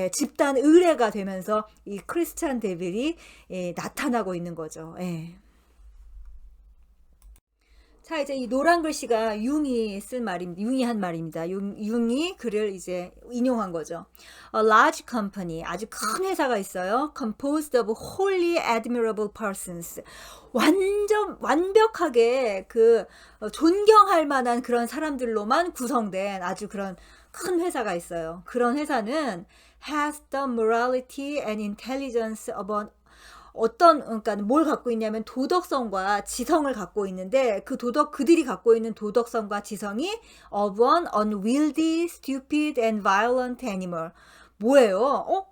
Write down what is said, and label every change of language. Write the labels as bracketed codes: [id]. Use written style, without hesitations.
[ko] 집단 의례가 되면서 이 크리스찬 데빌이 나타나고 있는 거죠. 자, 이제 이 노란 글씨가 융이 쓴 말입니다. 융이 한 말입니다. 융이 글을 이제 인용한 거죠. [en] A large company, [ko] 아주 큰 회사가 있어요. [en] Composed of wholly admirable persons. [ko] 완벽하게 존경할 만한 그런 사람들로만 구성된 아주 그런 큰 회사가 있어요. 그런 회사는 [en] has the morality and intelligence of an [ko] 그러니까 뭘 갖고 있냐면 도덕성과 지성을 갖고 있는데 그들이 갖고 있는 도덕성과 지성이 [en] of an unwieldy, stupid and violent animal. [ko] 뭐예요?